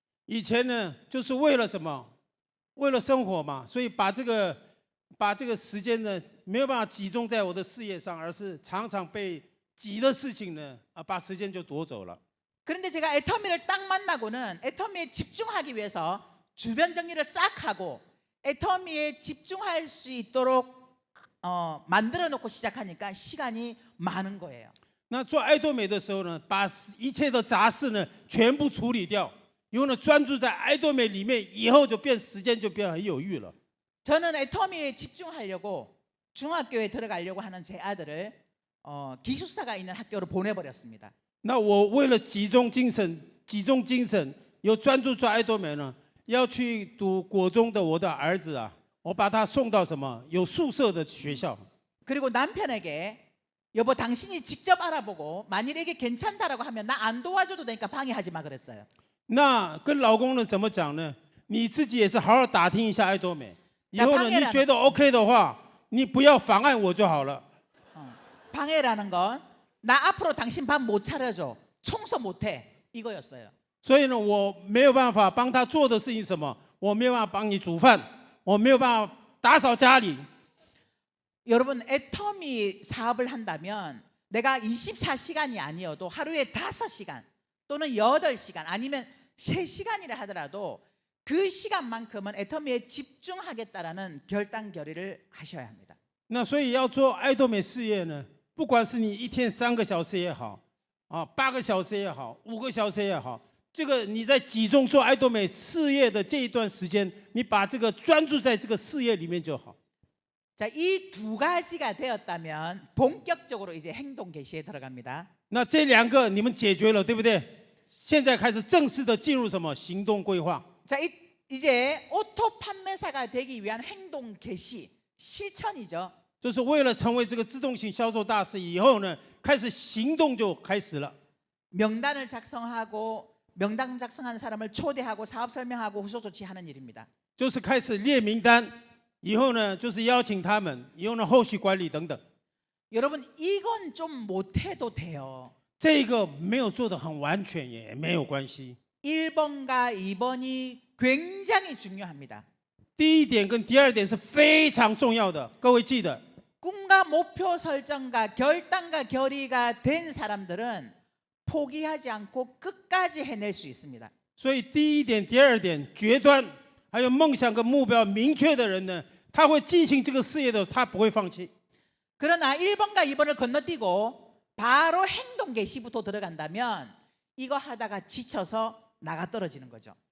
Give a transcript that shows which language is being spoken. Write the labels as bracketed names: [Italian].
[Chinese] 以前呢，就是为了什么？为了生活嘛，所以把这个时间呢，没有办法集中在我的事业上，而是常常被急的事情呢，把时间就夺走了。 [Korean] 그런데 제가 애터미를 딱 만나고는 애터미에 집중하기 위해서 주변 정리를 싹 하고 애터미에 집중할 수 있도록 만들어 놓고 시작하니까 시간이 많은 거예요. [Chinese] 那做爱多美的时候呢，把一切的杂事呢全部处理掉，以后呢专注在爱多美里面，以后时间就变很有余了。 [Korean] 저는 애터미에 집중하려고 중학교에 들어가려고 하는 제 아들을 기숙사가 있는 학교로 보내버렸습니다. [Chinese] 那我为了集中精神，有专注做爱多美呢，要去读国中的我的儿子啊，我把他送到什么有宿舍的学校。 [Korean] 그리고 남편에게 여보 당신이 직접 알아보고 만일 이게 괜찮다라고 하면 나 안 도와줘도 되니까 방해하지 마 그랬어요. [Chinese] 那跟老公呢怎么讲呢？你自己也是好好打听一下爱多美，以后呢你觉得 OK 的话，你不要妨碍我就好了。 [Korean] 방해라는 건 나 앞으로 당신 밥 못 차려줘, 청소 못해 이거였어요. [Chinese] 所以呢，我没有办法帮他做的事情是什么？我没有办法帮你煮饭，我没有办法打扫家里。 [Korean] 여러분 애터미 사업을 한다면 내가 24시간이 아니어도 하루에 5시간 또는 8시간 아니면 3시간이라 하더라도 그 시간만큼은 애터미에 집중하겠다라는 결단 결의를 하셔야 합니다. [Chinese] 那所以要做爱多美事业呢，不管是你一天3个小时也好，啊8个小时也好，5个小时也好，这个你在集中做爱多美事业的这一段时间，你把这个专注在这个事业里面就好。 [Korean] 자, 이 두 가지가 되었다면 본격적으로 이제 행동 개시에 들어갑니다. [Chinese] 那这2个你们解决了，对不对？现在开始正式的进入什么行动规划？ [Korean] 자, 이제 오토 판매사가 되기 위한 행동 개시 실천이죠. [Chinese] 就是为了成为这个自动型销售大师以后呢，开始行动就开始了。 [Korean] 명단을 작성하고 명단 작성한 사람을 초대하고 사업 설명하고 후속 조치하는 일입니다. [Chinese] 就是开始列名单，以后呢就是邀请他们，以后呢后续管理等等。 [Korean] 여러분 이건 좀 못해도 돼요. [Chinese] 这个没有做得很完全也没有关系。 [Korean] 1번과 2번이 굉장히 중요합니다. [Chinese] 第一点跟第二点是非常重要的，各位记得。 [Korean] 꿈과 목표 설정과 결단과 결의가 된 사람들은 포기하지 않고 끝까지 해낼 수 있습니다. [Chinese] 所以第一点、第二点决断，还有梦想跟目标明确的人呢，他会进行这个事业的，他不会放弃。 [Korean] 그러나 1번과 2번을 건너뛰고 바로 행동 개시부터 들어간다면 이거 하다가 지쳐서 나가 떨어지는 거죠.